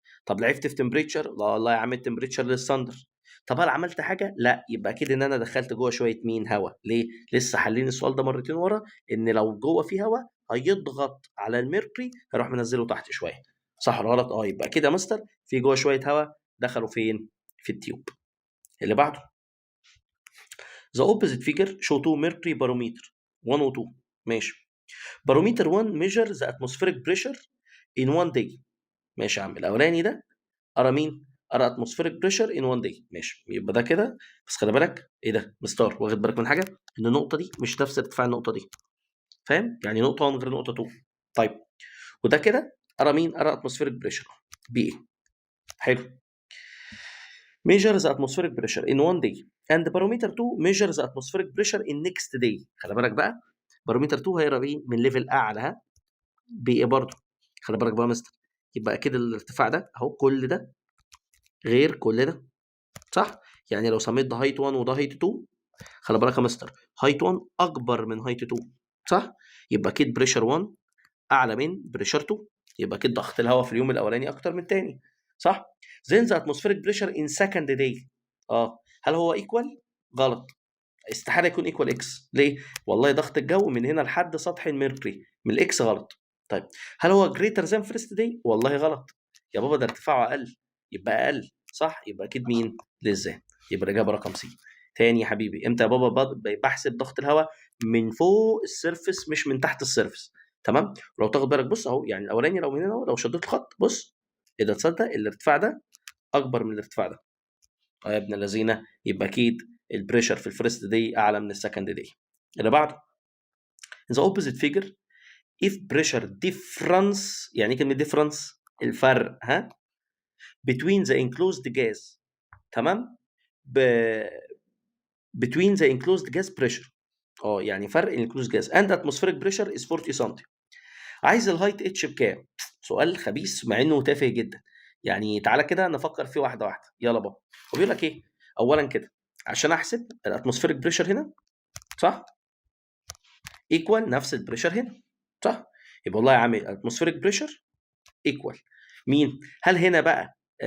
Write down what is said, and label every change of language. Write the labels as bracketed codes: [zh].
[ar] طب لعبت في تمبريتشر؟ لا والله يا عم التمبريتشر للستاندر. طب هل عملت حاجه؟ لا، يبقى اكيد ان انا دخلت جوه شويه مين؟ هواء. ليه؟ لسه حالين السؤال ده مرتين ورا، ان لو جوه في هواء هيضغط على الميركوري هيروح منزله تحت شويه، صح ولا غلط؟ يبقى كده يا مستر في جوه شويه هواء دخلوا فين؟ في التيوب. اللي بعده [en] The opposite figure show two mercury barometer 1 و 2. [ar] ماشي. [en] barometer 1 measure the atmospheric pressure in 1 day. [ar] ماشي يا عم، الاولاني ده ارى مين؟ ارى [en] atmospheric pressure in 1 day. [ar] ماشي، يبقى ده كده. بس خلي بالك ايه ده مستار، واخد بالك من حاجه؟ ان النقطه دي مش نفس ارتفاع النقطه دي، فاهم؟ يعني نقطه 1 غير نقطه 2. طيب وده كده ارى مين؟ ارى atmospheric pressure بي ايه. حلو. [en] measure the atmospheric pressure in 1 day and barometer 2 measure the atmospheric pressure in next day. [ar] خلي بالك بقى باروميتر 2 هيقرا ايه؟ من ليفل اعلى، ها؟ بايه برضه؟ خلي بالك بقى يا مستر، يبقى اكيد الارتفاع ده اهو كل ده غير كل ده، صح؟ يعني لو سميت ده هايت 1 وده هايت 2، خلي بالك يا مستر هايت 1 اكبر من هايت 2، صح؟ يبقى اكيد بريشر 1 اعلى من بريشر 2، يبقى اكيد ضغط الهواء في اليوم الاولاني اكتر من الثاني، صح؟ [en] then the atmospheric pressure in second day [ar] هل هو ايكوال؟ غلط، استحاله يكون ايكوال اكس. ليه؟ والله ضغط الجو من هنا لحد سطح الميركوري من الاكس غلط. طيب هل هو جريتر ذان فيرست داي؟ والله غلط يا بابا، ده ارتفاعه اقل، يبقى اقل، صح؟ يبقى اكيد مين؟ للذان. يبقى الاجابه رقم سي. تاني يا حبيبي، امتى يا بابا بحسب ضغط الهواء؟ من فوق السيرفس مش من تحت السيرفس، تمام؟ لو تاخد بالك بص اهو، يعني الاولاني لو من هنا لو شديت الخط بص، اذا تصدق الارتفاع ده اكبر من الارتفاع ده، يا ابن الذين، يبقى اكيد البريشر في الفيرست دي اعلى من السكند دي. اللي بعده [en] the opposite figure if pressure difference. [ar] يعني ايه كلمه difference؟ الفرق، ها؟ [en] between the enclosed gas، [ar] تمام؟ [en] between the enclosed gas pressure، [ar] يعني فرق [en] enclosed gas and atmospheric pressure is 40 [ar] سم. عايز الهايت اتش بكام؟ سؤال خبيث مع انه تافه جدا. يعني تعالى كده نفكر فيه واحده واحده، يلا بابا. هو بيقول لك ايه؟ اولا كده عشان احسب الاتموسفيريك بريشر هنا، صح؟ ايكوال نفس البريشر هنا، صح؟ يبقى والله يا عم الاتموسفيريك بريشر ايكوال مين؟ هل هنا بقى